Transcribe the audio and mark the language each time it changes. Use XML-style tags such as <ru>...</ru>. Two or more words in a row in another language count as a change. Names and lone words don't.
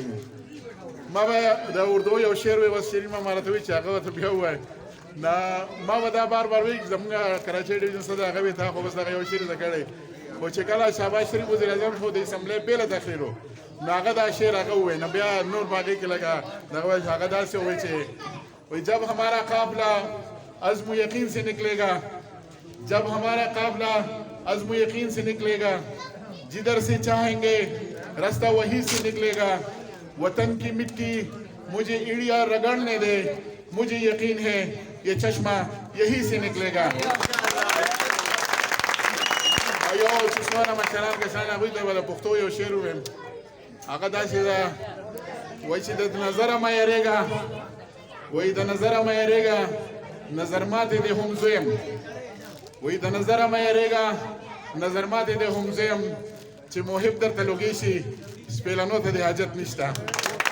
<ps>ما به د اردو یو شعر وی اوس شیرین ماما راته وایي چې هغه ورته بیا ووایه ما به دا بار بار وایي زموږ کراچۍ ډیویژن څه د هغه وایي تا خو بس دغه یو شعر زده کړی خو چې کله شهباز شریف وزیر اعظم شو د اسمبلۍ بېله تقریر و نو هغه دا شعر هغه ووایي نو بیا نور په هغې کې لکه دغه وایي هغه داسې ووایي چې وایي</ps> <ur>جب ہمارا قافلہ عزم و یقین سے نکلے گا</ur> <ps>جب ہمارا قافلہ عزم و یقین سے نکلے گا جدھر سے چاہیں گے راستہ وہی سے نکلے گا وطن کی مٹی مجھے ایڑیا رگڑنے دے مجھے یقین ہے یہ چشمہ یہی سے نکلے گا یو چشمانه مشران کسان هغوی ته به د پښتو یو شعر ووایم هغه داسې ده وایي چې د نظره مه یېرېږه وایي د نظره مه یېرېږه نظر ماتې دې هم زویم وایي د نظره مه یېرېږه نظر ماتې دې هم زویم چې محب درته لوګی شي سپېلنو ته دې حاجت نشته</ps>